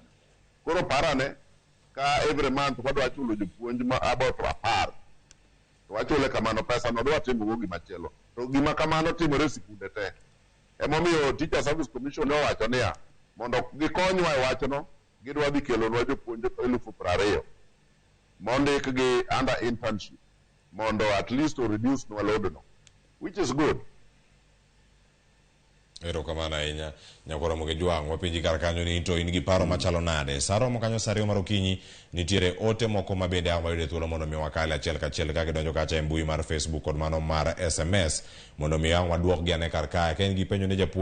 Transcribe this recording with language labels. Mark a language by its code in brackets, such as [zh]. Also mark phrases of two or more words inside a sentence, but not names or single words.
[luo] Koro parane ka [en] every month [luo] wadwa chulo jopuonj ma about 10 to wachule kamano pesa no dwa timo gi machielo to gima kamano timore sikunde te. Emomiyo Teacher Service Commission owacho niya mondo gikonywa e wachno gidwa dhi kelonwa jopuonj 20,000 mondik gi [en] under internship [luo] mondo [en] at least to reduce [luo] no load no, [en] which is good. [luo] Erokamano ahinya nyakoromo gi jwang' wapenji kar kanyo ni to in gi paro machalo nade. Saro mo kanyo sariyo mar okinyi nitiere ote moko ma bende ang' mayude thuolo mondo mi wakale achiel kachiel ka gidonjo kacha e mbui mar Facebook kod mano mar SMS mondo mi ang' waduok gi ane kar kae ka in gi penjo ne japuonj